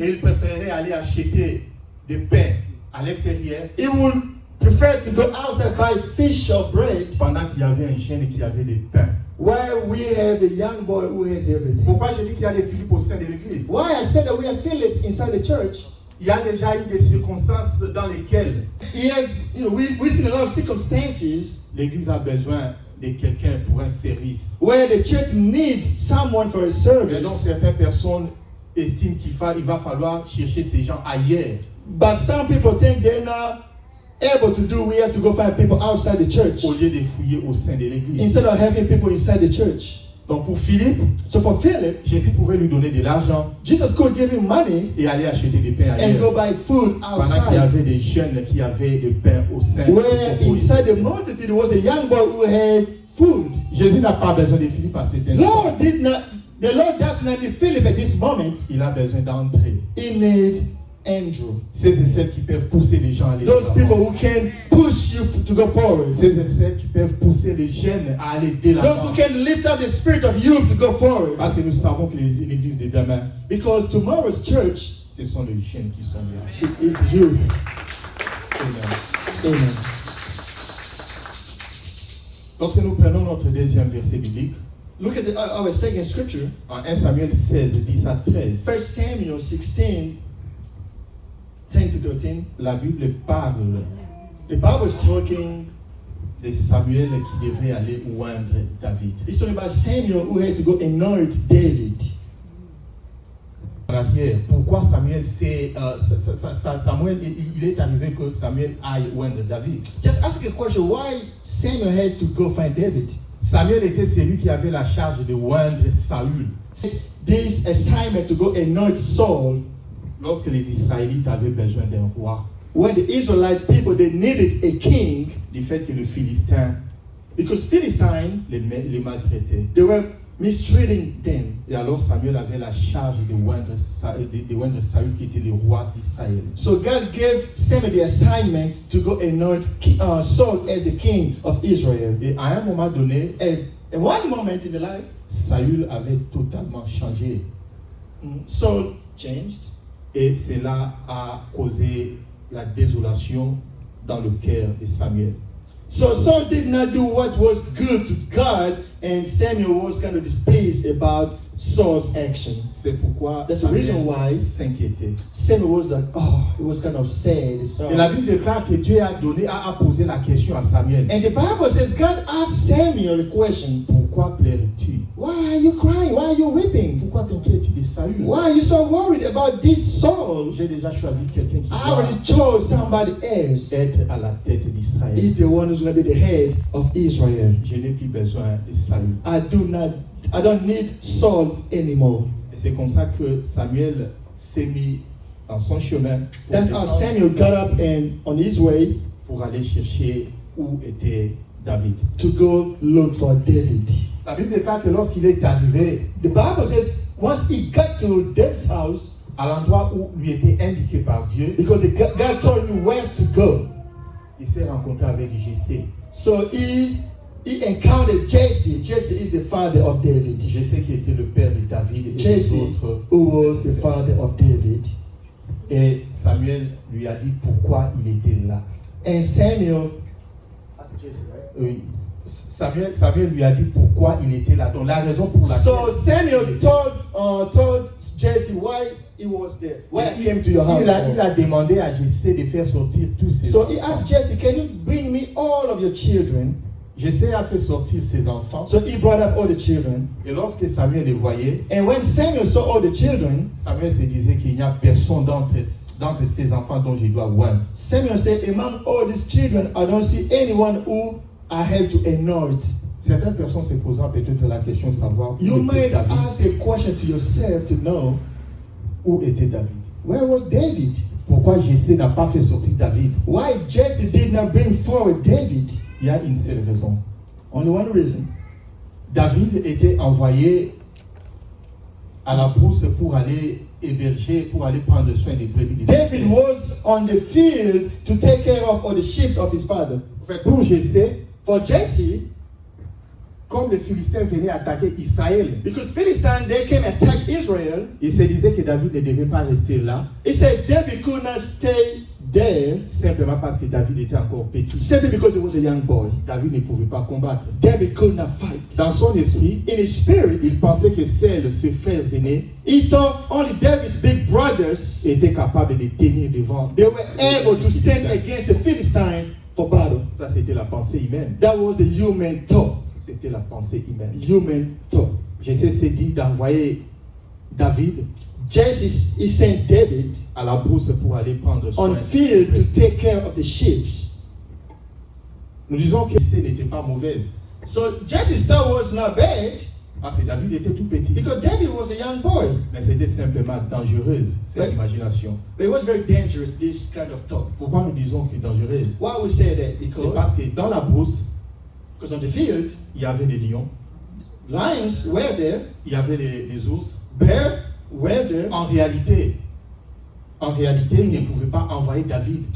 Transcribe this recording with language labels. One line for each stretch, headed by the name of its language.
French: et il préférait aller acheter des pains à l'extérieur
English: He would prefer to go outside buy fish or bread,
French: pendant qu'il y avait un jeune et qu'il y avait des pains.
English: where we have a young boy who has everything.
French: Pourquoi je dis qu'il y a des Philippe au sein de l'Église?
English: Why I said that we have Philip inside the church?
French: Il y a déjà eu des circonstances dans lesquelles
English: He has, we see a lot of circumstances
French: l'Église a besoin de quelqu'un pour un service.
English: where the church needs someone for a
French: Et donc
English: service,
French: certaines personnes estiment il va falloir chercher ces gens ailleurs.
English: but some people think they're not able to do, we have to go find people outside the church
French: au lieu de fouiller au sein de l'église.
English: instead of having people inside the church.
French: Donc pour Philippe,
English: So for Philip,
French: Jésus pouvait lui donner de l'argent
English: Jesus could give him money
French: et aller acheter des pains
English: and go
French: ailleurs.
English: buy food
French: Pendant qu'il y avait des jeunes qui avaient des pains au sein.
English: Where inside the multitude was a young boy who had food.
French: Jésus n'a pas besoin de Philippe à cet instant.
English: The Lord does not need Philip at this moment.
French: Il a besoin d'entrer.
English: He needs Andrew.
French: Ceux et celles qui peuvent pousser les gens à aller de
English: Those people
French: l'avant.
English: who can push you to go forward.
French: Ceux et celles qui peuvent pousser les jeunes à aller de
English: Those
French: l'avant.
English: who can lift up the spirit of youth to go forward.
French: Parce que nous savons que l'église de demain,
English: Because tomorrow's church
French: ce sont les jeunes qui sont là.
English: is the youth.
French: Amen.
English: Amen.
French: Lorsque nous prenons notre deuxième verset biblique,
English: Look at our second scripture,
French: en 1 Samuel 16, 10 à 13,
English: 1 Samuel 16, 10 to 13.
French: la Bible parle
English: The Bible is talking,
French: de Samuel qui devait aller oindre David.
English: it's talking about Samuel who had to go anoint David.
French: En arrière, pourquoi Samuel, Samuel, il est arrivé que Samuel aille oindre David.
English: Just ask a question, why Samuel has to go find David?
French: Samuel était celui qui avait la charge de oindre Saül.
English: This assignment to go anoint Saul,
French: Lorsque les Israélites avaient besoin d'un roi,
English: when the Israelite people, they needed a king,
French: du fait que le Philistin
English: because Philistine,
French: les maltraitait.
English: they were mistreating them.
French: Et alors Samuel avait la charge de oindre Saül qui était le roi d'Israël.
English: So God gave Samuel the assignment to go anoint Saul as the king of Israel.
French: Et à un moment donné,
English: And at one moment in the life,
French: Saül avait totalement changé.
English: Saul changed.
French: Et cela a causé la désolation dans le cœur de Samuel.
English: So Saul did not do what was good to God, and Samuel was kind of displeased about Saul's action.
French: C'est pourquoi
English: That's the reason
French: Samuel
English: why
French: s'inquiétait.
English: Samuel was like, oh, he was kind of sad. So,
French: Et la Bible déclare que Dieu a posé la question à Samuel.
English: and the Bible says God asked Samuel a question.
French: Pourquoi pleures-tu?
English: Why are you crying? Why are you weeping?
French: Pourquoi t'inquiètes-tu de Saül?
English: Why are you so worried about this Saul?
French: J'ai déjà choisi quelqu'un qui
English: I
French: va
English: already chose somebody else.
French: être à la tête d'Israël.
English: He's the one who's going to be the head of Israel.
French: Je n'ai plus besoin de Saül.
English: I don't need Saul anymore.
French: Et c'est comme ça que Samuel s'est mis dans son chemin
English: That's how Samuel got up and on his way
French: pour aller chercher où était David.
English: to go look for David.
French: La Bible déclare que lorsqu'il est arrivé
English: The Bible says once he got to David's house,
French: à l'endroit où lui était indiqué par Dieu,
English: because God told him where to go,
French: il s'est rencontré avec Jessé.
English: so he encountered Jesse. Jesse is the father of David.
French: Jessé qui était le père de David et
English: Jesse,
French: des autres.
English: who was the father of David.
French: Et Samuel lui a dit pourquoi il était là.
English: And Samuel,
French: Oui. Samuel lui a dit pourquoi il était là. Donc la raison pour laquelle
English: so Samuel told Jesse why he was there, why he came to your house.
French: il a demandé à Jessé de faire sortir tous ses
English: So
French: enfants.
English: he asked Jesse, can you bring me all of your children?
French: Jessé a fait sortir ses enfants.
English: So he brought up all the children.
French: Et lorsque Samuel les voyait,
English: And when Samuel saw all the children,
French: Samuel se disait qu'il n'y a personne d'entre ces enfants dont je dois oindre.
English: Samuel said, among all these children, I don't see anyone who I have to anoint.
French: Certaines personnes se posant peut-être la question de savoir
English: You
French: où était
English: might
French: David.
English: ask a question to yourself to know,
French: Où était David?
English: where was David?
French: Pourquoi Jessé n'a pas fait sortir David?
English: Why Jesse did not bring forward David?
French: Il y a une seule raison.
English: Only one reason.
French: David était envoyé à la brousse pour aller héberger, pour aller prendre soin des brebis de
English: David was on the field to take care of all the sheep of his father.
French: En fait, pour Jessé,
English: For Jesse,
French: comme les Philistins venaient attaquer Israël,
English: because Philistine, they came attack Israel,
French: il se disait que David ne devait pas rester là,
English: he said David could not stay there
French: simplement parce que David était encore petit.
English: simply because he was a young boy.
French: David ne pouvait pas combattre.
English: David could not fight.
French: Dans son esprit,
English: In his spirit,
French: il pensait que seuls ses frères aînés
English: he thought only David's big brothers,
French: étaient capables de tenir devant.
English: they were able to stand against the Philistine for battle.
French: Ça, c'était la pensée humaine.
English: That was the human thought.
French: C'était la pensée humaine.
English: Human thought.
French: Jessé s'est dit d'envoyer David
English: Jesse he sent David
French: à la brousse pour aller prendre soin.
English: on field to take care of the sheep.
French: Nous disons que Jesse n'était pas mauvaise
English: So Jesse's star was not bad
French: parce que David était tout petit.
English: because David was a young boy.
French: Mais c'était simplement dangereuse, cette Ouais. imagination.
English: But it was very dangerous, this kind of talk.
French: Pourquoi nous disons que dangereuse?
English: Why we say that?
French: C'est parce
English: Because
French: que dans la brousse,
English: on the field,
French: il y avait des lions,
English: lions were there,
French: il y avait les ours.
English: bears were there.
French: En réalité, il ne pouvait pas envoyer David.